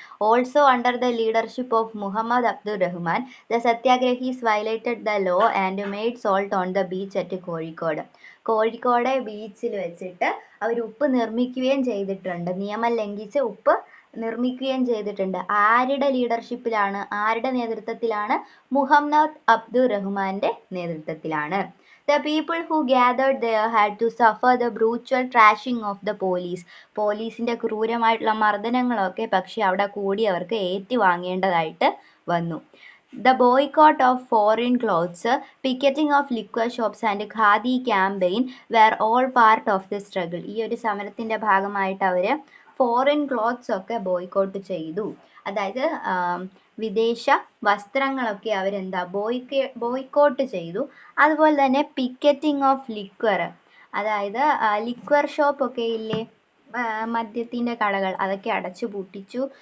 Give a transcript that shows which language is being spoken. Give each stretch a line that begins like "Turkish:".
English: Also under the leadership of Muhammad Abdul Rahman, the satyagrahis violated the law and made salt on the beach at Kozhikode.
Malayalam: Kozhikode ബീച്ചിൽ വെച്ചിട്ട് അവർ ഉപ്പ് നിർമ്മിക്കുകയും ചെയ്തിട്ടുണ്ട്. നിയമം ലംഘിച്ച് ഉപ്പ് നിർമ്മിക്കുകയും ചെയ്തിട്ടുണ്ട്. ആരുടെ ലീഡർഷിപ്പിലാണ്, ആരുടെ നേതൃത്വത്തിലാണ്? മുഹമ്മദ് അബ്ദുൾ റഹ്മാന്റെ നേതൃത്വത്തിലാണ്.
English: The people who gathered there had to suffer the brutal trashing of the police.
Malayalam: പോലീസിന്റെ ക്രൂരമായിട്ടുള്ള മർദ്ദനങ്ങളൊക്കെ പക്ഷെ അവിടെ കൂടിയവർക്ക് ഏറ്റുവാങ്ങേണ്ടതായിട്ട് വന്നു.
English: The boycott of foreign clothes, picketing of liquor shops and khadi campaign were all part of the struggle.
Malayalam: ഈ ഒരു സമരത്തിന്റെ ഭാഗമായിട്ട് അവർ foreign clothes ഒക്കെ boycott ചെയ്തു. അതായത് വിദേശ വസ്ത്രങ്ങളൊക്കെ അവരെന്താ ബോയ്ക്കോട്ട് ചെയ്തു. അതുപോലെ തന്നെ പിക്കറ്റിംഗ് ഓഫ് ലിക്വർ, അതായത് ലിക്വർ ഷോപ്പ് ഒക്കെ ഇല്ലേ, മദ്യത്തിന്റെ കടകൾ, അതൊക്കെ അടച്ചു പൂട്ടിച്ചു.